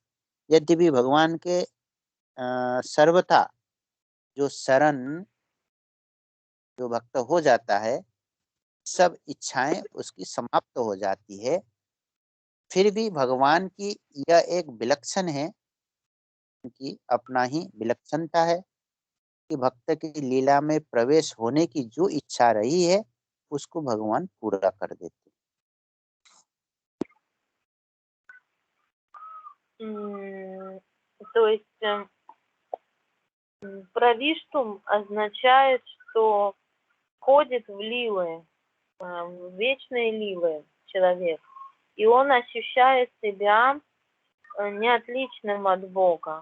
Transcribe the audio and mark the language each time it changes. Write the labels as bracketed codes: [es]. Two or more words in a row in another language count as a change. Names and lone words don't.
[hi] यद्यपि भगवान के सर्वथा जो शरण जो भक्त हो जाता है, सब इच्छाएं उसकी समाप्त हो जाती है, फिर भी भगवान की यह एक विलक्षण है कि अपना ही विलक्षणता है कि भक्त की लीला में प्रवेश होने की जो इच्छा रही है उसको भगवान पूरा कर देते। [ru] То есть правиштум означает, что входит в лилы, в вечные лилы человек, и он ощущает себя не отличным от Бога.